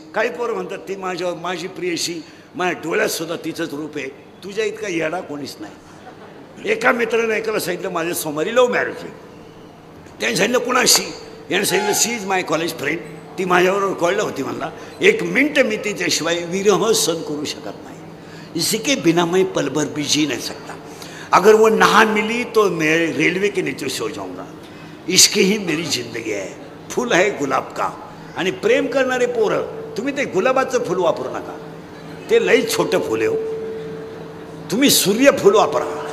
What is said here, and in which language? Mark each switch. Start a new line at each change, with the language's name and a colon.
Marathi: काही पोरं म्हणतात ती माझी प्रियशी, माझ्या डोळ्यात सुद्धा तिचंच रूप आहे. तुझ्या इतका येडा कोणीच नाही. एका मित्रानं एकाला सांगितलं माझ्या सोमवारी लव्ह मॅरेज आहे. त्याने सांगितलं कुणाशी? याने सांगितलं
English: She is my college friend.
Marathi: ती माझ्याबरोबर कळलं होती. म्हणला 1 मिनिट मी तिच्याशिवाय विरह सहन करू शकत नाही.
Hindi: इसी के बिना मैं पल भर भी जी नहीं सकता. अगर वो ना मिली तो मैं रेलवे के नीचे सो जाऊंगा. इसकी ही मेरी जिंदगी है. फूल है गुलाब का.
Marathi: आणि प्रेम करणारे पोरं, तुम्ही ते गुलाबाचं फूल वापरू नका. ते लई छोटं फुल आहे हो. तुम्ही सूर्यफूल वापरा.